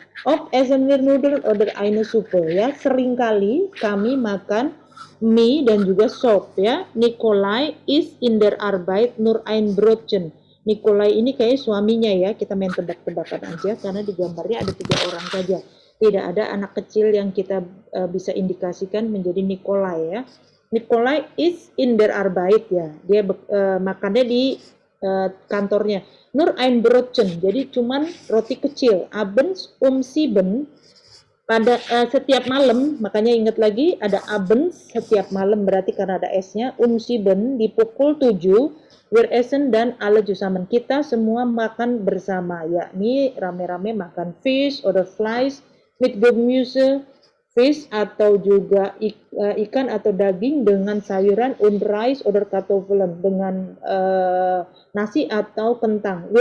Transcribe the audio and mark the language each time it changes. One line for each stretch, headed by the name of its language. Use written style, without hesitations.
German: Of essen wir Nudeln oder eine Suppe
Indonesian: ya. Seringkali kami makan mie dan juga sop ya.
German: Nikolai is in der Arbeit nur ein Brotchen.
Indonesian: Nikolai ini kayak suaminya ya. Kita main tebak-tebakan aja karena di gambarnya ada 3 orang saja. Tidak ada anak kecil yang kita bisa indikasikan menjadi Nikolai ya.
German: Nikolai is in der Arbeit ya.
Indonesian: Dia makannya di kantornya.
German: Nur ein Brotchen.
Indonesian: Jadi cuman roti kecil. Abends 7 pada setiap malam, makanya ingat lagi ada abends setiap malam berarti karena ada s-nya. 7 di pukul 7
German: wir essen
Indonesian: dan
German: alle zusammen.
Indonesian: Kita semua makan bersama, yakni rame-rame makan
German: fish oder Fleisch mit Gemüse,
Indonesian: fish atau juga ikan atau daging dengan sayuran
German: und Reis oder Kartoffeln
Indonesian: dengan nasi atau kentang.